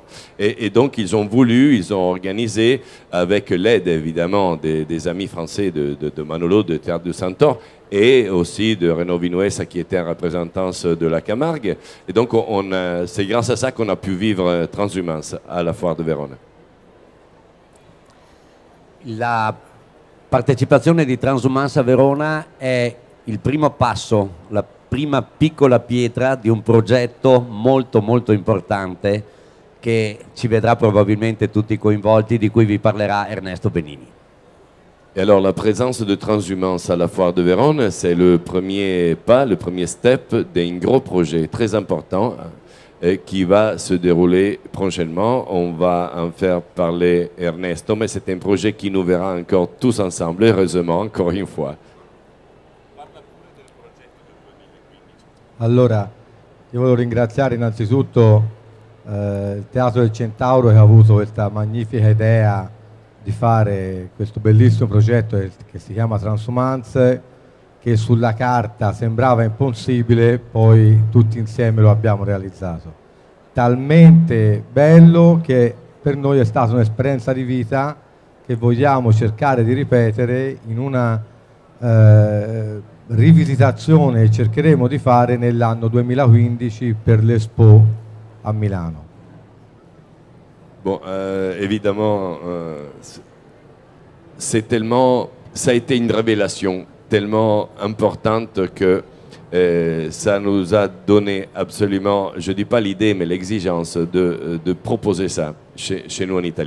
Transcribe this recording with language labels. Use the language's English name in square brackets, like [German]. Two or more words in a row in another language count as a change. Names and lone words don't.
[French] Et donc ils ont organisé, avec l'aide évidemment des amis français de Manolo, de Théâtre du Centaure, et aussi de Renaud Vinuesa qui était en représentance de la Camargue. Et donc c'est grâce à ça qu'on a pu vivre Transhumance à la foire de Vérone. [Italian] La partecipazione di Transhumance a Verona è il primo passo, la prima piccola pietra di un progetto molto molto importante che ci vedrà probabilmente tutti coinvolti, di cui vi parlerà Ernesto Benini. [French] Et alors la présence de Transhumance à la foire de Vérone, c'est le premier pas, le premier step d'un gros projet très important qui va se dérouler prochainement. On va en faire parler Ernesto, mais c'est un projet qui nous verra encore tous ensemble, heureusement, encore une fois. [Italian] Allora, io volevo ringraziare innanzitutto il Teatro del Centauro che ha avuto questa magnifica idea di fare questo bellissimo progetto che si chiama Transhumance, che sulla carta sembrava impossibile, poi tutti insieme lo abbiamo realizzato. Talmente bello che per noi è stata un'esperienza di vita che vogliamo cercare di ripetere in una rivisitazione che cercheremo di fare nell'anno 2015 per l'Expo a Milano. [French] Bon, évidemment, ça a été une révélation tellement importante que ça nous a donné absolument, je ne dis pas l'idée, mais l'exigence de proposer ça chez nous en Italie.